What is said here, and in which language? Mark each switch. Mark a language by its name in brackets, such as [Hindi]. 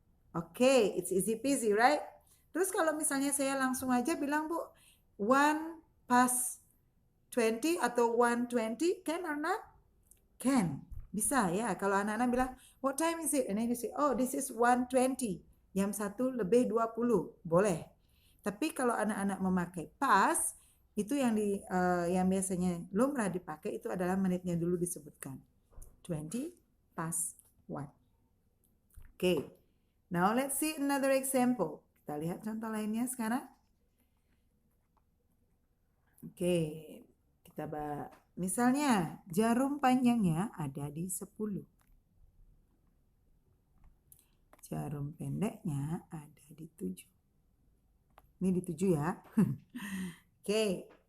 [English] Oke, it's easy peasy, right? [Indonesian] Terus kalau misalnya saya langsung aja bilang, Bu, 1 past 20 atau 1:20, [English] can or not? Can. [Indonesian] Bisa ya. Kalau anak-anak bilang, [English] what time is it? And then you say, oh, this is 1:20. [Indonesian] Jam 1 lebih 20. Boleh. Tapi kalau anak-anak memakai past, itu yang biasanya lumrah dipakai itu adalah menitnya dulu disebutkan. [English] 20 past 1. Okay. Now let's see another example. [Indonesian] Kita lihat contoh lainnya sekarang. Oke. Kita misalnya jarum panjangnya ada di 10. Jarum pendeknya ada di 7. Ini di 7 ya. Oke.